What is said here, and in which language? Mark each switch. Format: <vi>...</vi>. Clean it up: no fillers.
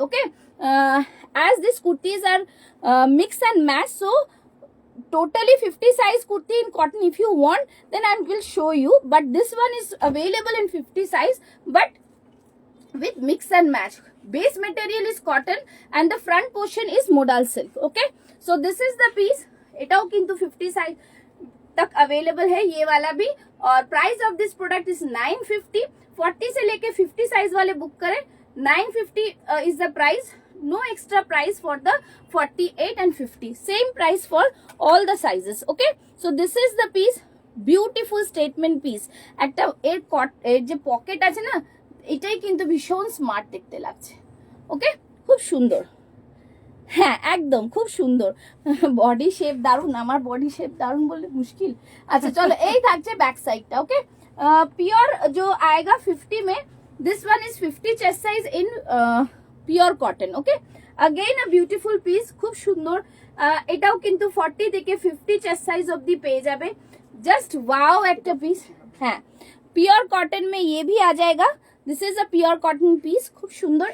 <en>Okay, as these kurtis are mix and match, so totally 50 size kurti in cotton if you want, then I will show you. But this one is available in 50 size, but with mix and match. Base material is cotton and the front portion is modal silk. Okay, so this is the piece.</en> <bn>एटाओ किंतु</bn> <hi>50 size तक available है ये वाला भी।</hi> <en>और price of this product is 950।</en> <hi>40 से लेके 50 size वाले बुक करें,</hi> <en>950 is the price, no extra price for the 48 and 50, same price for all the sizes. Okay, so this is the piece, beautiful statement piece.</en> <bn>একটা এর যে pocket আছে না, এটাই কিন্তু ভীষণ স্মার্ট দেখতে লাগছে। ওকে, খুব সুন্দর, হ্যাঁ একদম খুব সুন্দর। বডি শেপ দারুন, আমার বডি শেপ দারুন বললে মুশকিল। আচ্ছা চলো, এই থাকছে ব্যাক সাইডটা।</bn> <en>okay, pure</en> <hi>जो आएगा 50 में,</hi> <en>This one is 50 chest size in pure cotton. Okay, again a beautiful piece,</en> <bn>খুব সুন্দর। এটাও কিন্তু 40 থেকে 50 চেস্ট সাইজ অবধি পেয়ে যাবে। জাস্ট ওয়াও একটা পিস।</bn> <hi>হ্যাঁ, পিওর কটন में ये भी आ जाएगा।</hi> <en>this is a pure cotton piece,</en> <bn>খুব সুন্দর।</bn>